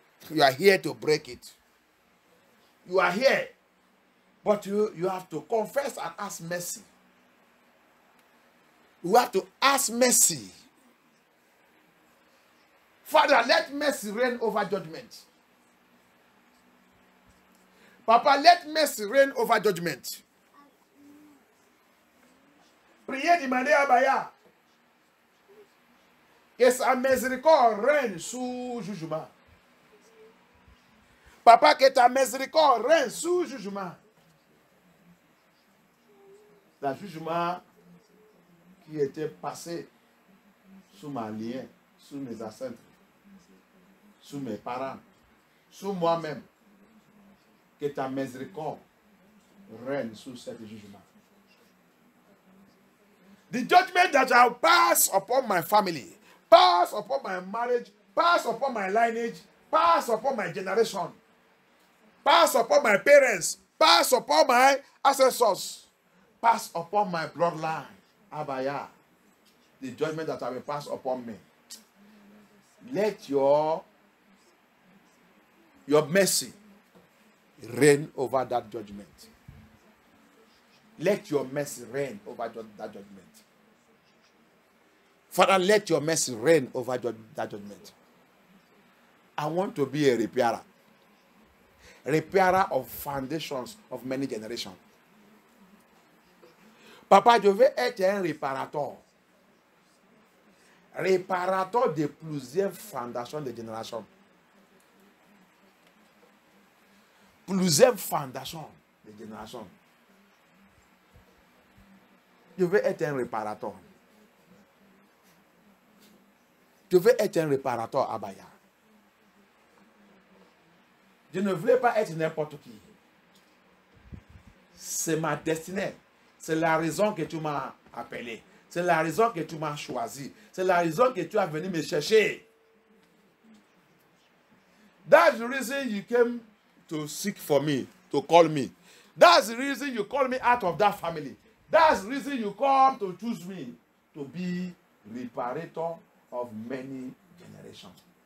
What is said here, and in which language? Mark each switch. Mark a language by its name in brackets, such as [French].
[English] You are here to break it. You are here, but you have to confess and ask mercy. You have to ask mercy. Father, let mercy reign over judgment. Papa, let mercy reign over judgment. [French] Priez demandez à Baya que sa miséricorde règne sous jugement. Papa, que ta miséricorde règne sous jugement. Le jugement qui était passé sous ma lignée, sous mes ancêtres, sous mes parents, sous moi-même. Que ta miséricorde règne sous ce jugement. [English] The judgment that shall pass upon my family, pass upon my marriage, pass upon my lineage, pass upon my generation, pass upon my parents, pass upon my ancestors, pass upon my bloodline. Abaya, the judgment that will pass upon me. Let your mercy reign over that judgment. Let your mercy reign over that judgment. Father, let your mercy reign over that judgment. I want to be a repairer. Repairer of foundations of many generations. [French] Papa, je veux être un réparateur. Réparateur de plusieurs fondations de générations. Plusieurs fondations de générations. Je veux être un réparateur. Je veux être un réparateur à Baya. Je ne voulais pas être n'importe qui. C'est ma destinée. C'est la raison que tu m'as appelé. C'est la raison que tu m'as choisi. C'est la raison que tu as venu me chercher. [English] That's the reason you came to seek for me, to call me. That's the reason you call me out of that family. That's the reason you come to choose me to be reparator of many generations.